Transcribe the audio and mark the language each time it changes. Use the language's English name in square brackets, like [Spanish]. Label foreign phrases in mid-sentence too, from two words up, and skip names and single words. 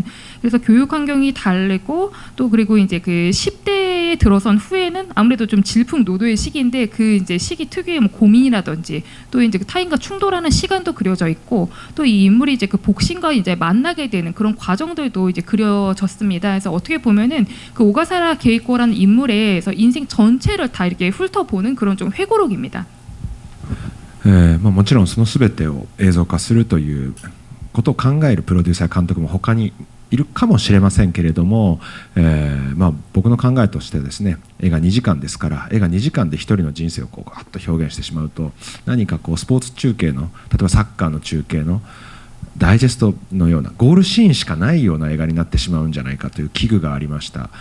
[Korean] 그래서 교육 환경이 다르고 또 그리고 이제 그 10대에 들어선 후에는 아무래도 좀 질풍노도의 시기인데 그 이제 시기 특유의 뭐 고민이라든지 또 이제 그 타인과 충돌하는 시간도 그려져 있고 또 이 인물이 이제 그 복싱과 이제 만나게 되는 그런 과정들도 이제 그려졌습니다. 그래서 어떻게 보면은 그 오가사라 게이코라는 인물의 인생 전체를 다 이렇게 훑어보는 그런 좀 회고록입니다. [Japanese] もちろんその全てを映像化するということを考えるプロデューサー監督も他にいるかもしれませんけれども、僕の考えとしてですね、映画2時間ですから、映画2時間で一人の人生をこうガッと表現してしまうと、何かこうスポーツ中継の、例えばサッカーの中継のダイジェストのようなゴールシーンしかないような映画になってしまうんじゃないかという危惧がありました。